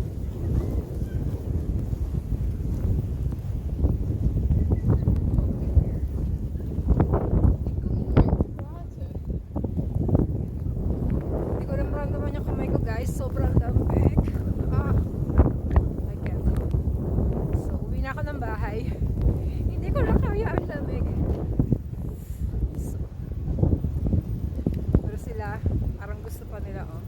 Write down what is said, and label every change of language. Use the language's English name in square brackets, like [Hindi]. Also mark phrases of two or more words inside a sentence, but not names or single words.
[Dutch] Ik kan niet meer praten. [Filipino] Hindi ko naman yung kamay ko guys, sobrang lamig. [English] I can't. [Filipino] So uwi na ako ng bahay. Hindi ko na kaya ang lamig. So, pero sila, parang gusto pa nila oh.